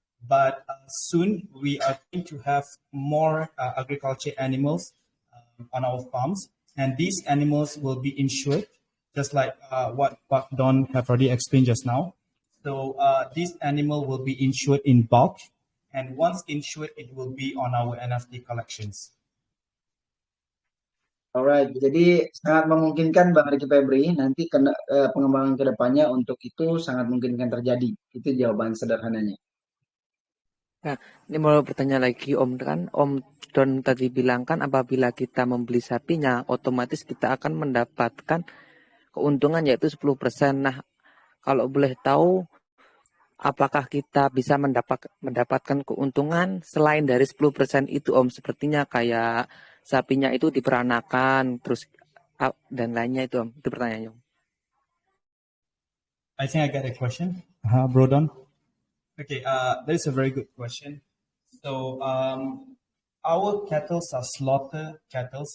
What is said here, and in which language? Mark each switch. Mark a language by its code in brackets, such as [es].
[en] But soon we are going to have more agriculture animals on our farms. And these animals will be insured, just like what Don have already explained just now. So this animal will be insured in bulk. And once insured, it will be on our NFT collections. [id] Alright, jadi sangat memungkinkan Bang Ricky Febri nanti pengembangan kedepannya untuk itu sangat mungkin terjadi. Itu jawaban sederhananya. Nah, ini mau bertanya lagi Om, kan Om Don tadi bilang kan apabila kita membeli sapinya, otomatis kita akan mendapatkan keuntungan yaitu 10%. Nah, kalau boleh tahu, apakah kita bisa mendapatkan keuntungan selain dari 10% itu Om? Sepertinya kayak sapinya itu diperanakan, terus dan lainnya itu Om. Itu pertanyaannya Om. [en] I think I got a question, Bro Don. Okay, that is a very good question. So our cattle are slaughter cattle.